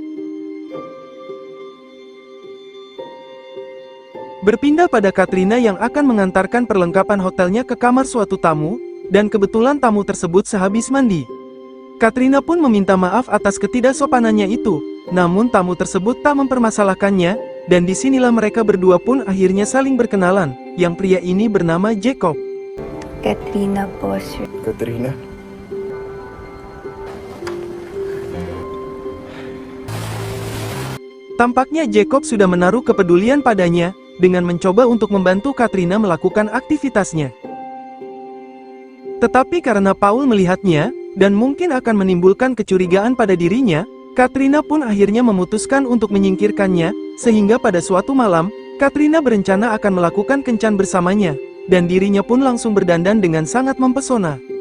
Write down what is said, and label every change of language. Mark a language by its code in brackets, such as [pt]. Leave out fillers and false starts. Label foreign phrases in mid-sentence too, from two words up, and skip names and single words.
[id] Berpindah pada Katrina yang akan mengantarkan perlengkapan hotelnya ke kamar suatu tamu, dan kebetulan tamu tersebut sehabis mandi. Katrina pun meminta maaf atas ketidaksopanannya itu, namun tamu tersebut tak mempermasalahkannya, dan disinilah mereka berdua pun akhirnya saling berkenalan, yang pria ini bernama Jacob. [tl] Katrina po, sir. Katrina? [id] Tampaknya Jacob sudah menaruh kepedulian padanya, dengan mencoba untuk membantu Katrina melakukan aktivitasnya. Tetapi karena Paul melihatnya, dan mungkin akan menimbulkan kecurigaan pada dirinya, Katrina pun akhirnya memutuskan untuk menyingkirkannya, sehingga pada suatu malam, Katrina berencana akan melakukan kencan bersamanya, dan dirinya pun langsung berdandan dengan sangat mempesona.